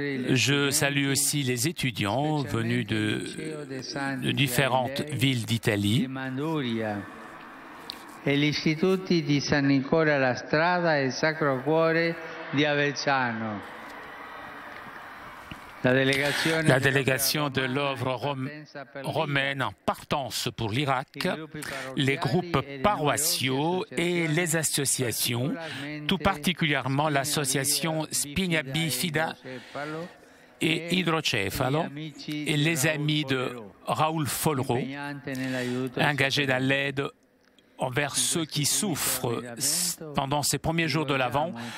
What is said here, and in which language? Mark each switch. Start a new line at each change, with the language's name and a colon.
French: Je salue aussi les étudiants venus de différentes villes d'Italie.
Italian: E gli istituti di San Nicola la Strada e Sacro Cuore di Avezzano.
French: La délégation de l'œuvre romaine en partance pour l'Irak, les groupes paroissiaux et les associations, tout particulièrement l'association Spina Bifida et Hydrocefalo, et les amis de Raoul Folro, engagés dans l'aide envers ceux qui souffrent pendant ces premiers jours de l'Avent.